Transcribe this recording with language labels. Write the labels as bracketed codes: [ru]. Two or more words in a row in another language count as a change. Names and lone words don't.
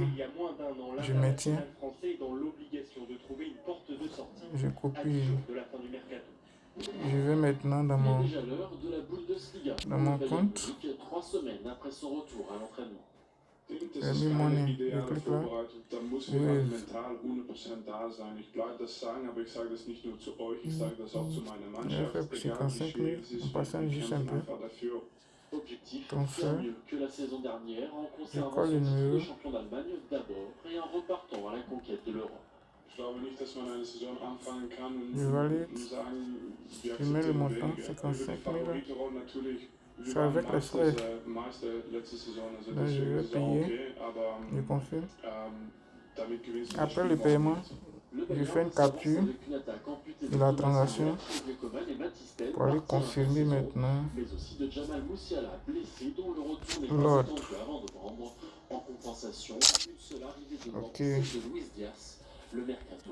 [fr] Il y a moins d'un an, Je maintiens. l'international français est dans l'obligation de trouver une porte de sortie Je à copie. 10 jours de la fin du mercato. Je vais maintenant dans mon, Déjà l'heure de la Bundesliga. dans mon compte. 3 semaines après son retour à l'entraînement. J'ai mis mon nom. Je clique là. [de] Da muss man halt mental 100% da sein. Ich bleibe das sagen, aber ich sage das nicht nur zu euch, ich sage das auch zu meiner [fr] J'ai [de] Mannschaft. [fr] fait pour [de] Egal wie [fr] 55 [de] schwierig [fr] 000. [de] es ist, [fr] On passe [de] wir [fr] juste un [de] kämpfen [fr] peu. [de] einfach dafür. [fr] Objectif, Transfert. faire mieux que la saison dernière en conservant colle le son titre numéro. de champion d'Allemagne d'abord et en repartant à la conquête de l'Europe. [de] Ich glaube nicht, dass man eine Saison anfangen kann und [fr] Je valide. [de] sagen, wir [fr] Je mets le [de] akzeptieren [fr] montant, [de] weniger. [fr] 55 000. [de] Favoritenrolle natürlich. Wir [fr] C'est [de] waren [fr] avec les frais. [de] Meister letzte Saison, also [fr] Donc, je [de] deswegen [fr] vais [de] ist es auch [fr] payer. [de] okay, aber [fr] Je confirme. [de] damit gewinnst du [fr] Après [de] das [fr] le [de] Spiel [fr] paiement, Le je Bayern fais une s'avance capture avec une attaque amputée de la Thomas transaction Müller, Kevin Coman et Baptiste, pour aller partis à confirmer l'intersaison, maintenant mais aussi de Jamal Musiala, blessé, dont le retour n'est pas l'autre. attendu avant novembre. En compensation, une seule arrivée de Nantes, Ok. celle de Luis Diaz. Le mercato